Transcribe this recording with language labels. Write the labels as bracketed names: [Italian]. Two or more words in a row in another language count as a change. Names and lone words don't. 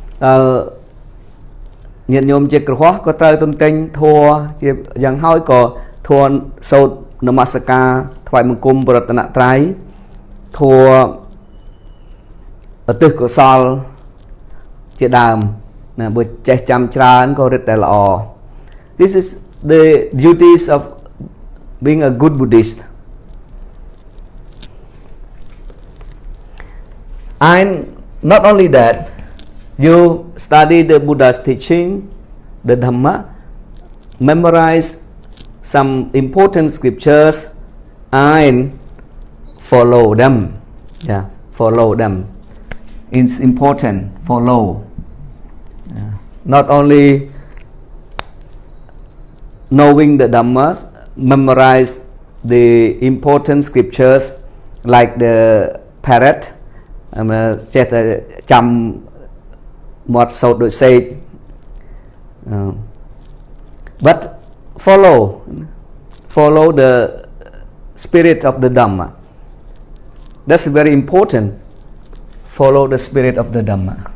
[Khmer] ញាតិញោមជាក្រហមក៏ត្រូវទន្ទិញធัวជាយ៉ាងហើយក៏ធัวសូត្រនមស្ការថ្វាយបង្គំព្រះរតនត្រ័យធัวឧទ្ទិសកុសលជាដើមណាបើចេះចាំច្រើនក៏រឹតតែល្អ [English] This is the duties of being a good Buddhist. And not only that, you study the Buddha's teaching, the Dhamma, memorize some important scriptures and follow them. Yeah, follow them. It's important. Follow. Yeah. Not only knowing the Dhammas, memorize the important scriptures like the pheareth. [Khmer] ចេះតែចាំមាត់សូត្រដូចសេក [English] but follow the spirit of the Dhamma. That's very important. Follow the spirit of the Dhamma.